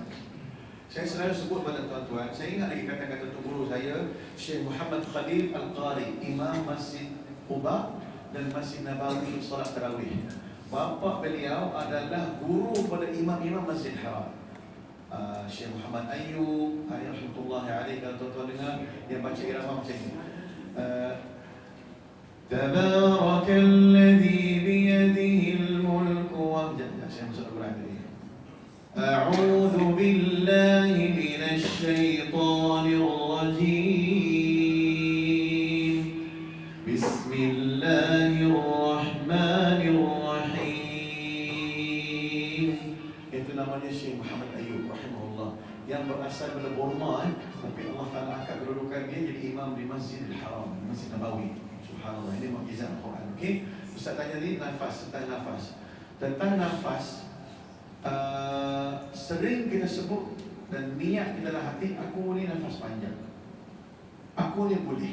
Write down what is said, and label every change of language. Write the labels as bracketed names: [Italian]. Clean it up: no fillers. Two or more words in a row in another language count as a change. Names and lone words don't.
[Malay] Saya selalu sebut pada tuan-tuan, saya ingat lagi kata-kata tu guru saya, Syekh Muhammad Khalil Al-Qari, Imam Masjid Quba dan Masjid Nabawi solat tarawih. Bapa beliau adalah guru pada imam-imam Masjid Haram. Syekh Muhammad Ayyub, [Arabic] رحمة الله عليه, [Malay] kalau tuan-tuan dengar dia baca irama macam ni. [Arabic] تبارك الذي بيده الملك [Malay] wa saya masuk Al-Quran tadi. [Arabic] أعوذ بالله من الشيطان الرجيم. بسم الله الرحمن الرحيم. [Malay] Itu namanya Syekh Muhammad Ayyub rahimahullah, yang berasal dari Burma, tapi Allah Taala angkat kedudukan dia jadi imam di Masjidil Haram, Masjid Nabawi. Subhanallah, ini mukjizat Al-Quran. Okey, Ustaz tanya ni nafas, tentang nafas. Tentang nafas, sering kita sebut dan niat di dalam hati, aku ni nafas panjang, aku ni boleh.